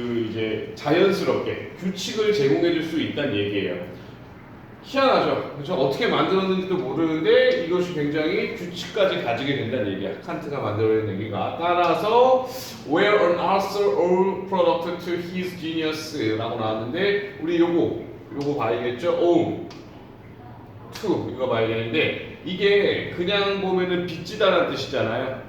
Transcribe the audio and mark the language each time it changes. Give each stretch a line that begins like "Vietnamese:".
Korean: 이제 자연스럽게 규칙을 제공해 줄 수 있다는 얘기예요. 희한하죠? 그렇죠? 어떻게 만들었는지도 모르는데 이것이 굉장히 규칙까지 가지게 된다는 얘기야. 칸트가 만들어낸 얘기가. 따라서
English: where an author owed product to his genius
Korean: 라고 나왔는데 우리 요거 봐야겠죠? owe to 이거 봐야 되는데 이게 그냥 보면은 빚지다라는 뜻이잖아요.